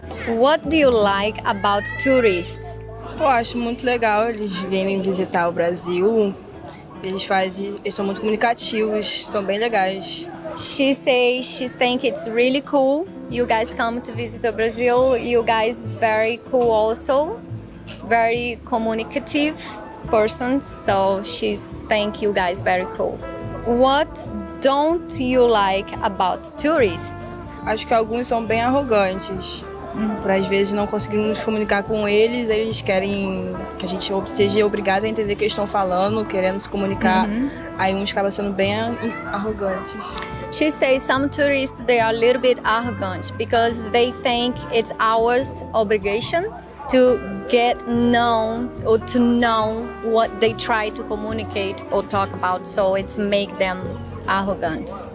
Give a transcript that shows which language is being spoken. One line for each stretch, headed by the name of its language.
English: What do you like about tourists?
Portuguese: Eu acho muito legal, eles vêm visitar o Brasil, eles são muito comunicativos, são bem legais.
English: She says she thinks it's really cool. You guys come to visit Brazil. You guys very cool also. Very communicative persons. So she's think you guys very cool. What don't you like about tourists?
Portuguese: Acho que alguns são bem arrogantes. Por às vezes não conseguimos nos comunicar com eles, eles querem que a gente seja obrigado a entender o que eles estão falando, querendo se comunicar. Aí uns acabam sendo bem arrogantes.
English: She says some tourists, they are a little bit arrogant because they think it's our obligation to get known or to know what they try to communicate or talk about. So it's make them arrogant.